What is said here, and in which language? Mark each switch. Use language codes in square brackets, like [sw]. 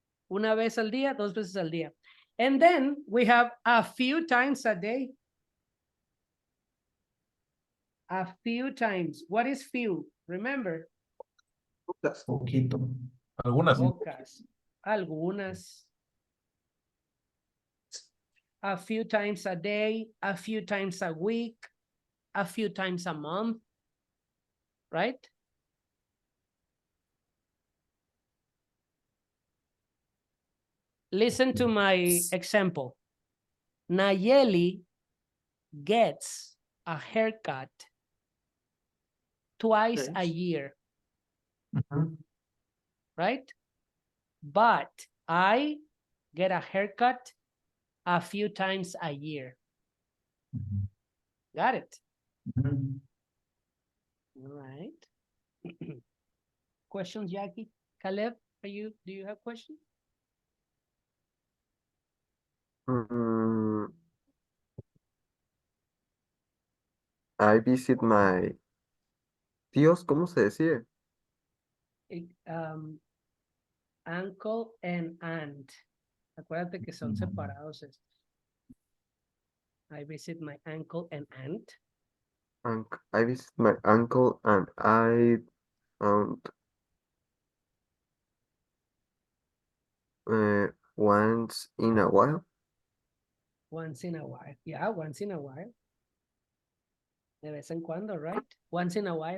[es] Una vez al día, dos veces al día. [en] And then we have a few times a day. A few times. What is few? Remember, [es] Pocas. Poquito. Algunas. pocas, algunas. [en] A few times a day, a few times a week, a few times a month, right? Listen to my example. Nayeli gets a haircut twice a Okay. year, Mhm. right? but I get a haircut a few times a year. Mhm. Got it? Mhm. All right. Questions, Jackie? Caleb, do you have questions? [es] Mm, [en] I visit my [es] tíos, ¿cómo se decía? [en] Uncle and aunt. [es] Acuérdate que son separados estos. [en] I visit my uncle and aunt. I visit my uncle and aunt once in a while. Once in a while. Yeah, once in a while. [es] De vez en cuando, [en] right? Once in a while.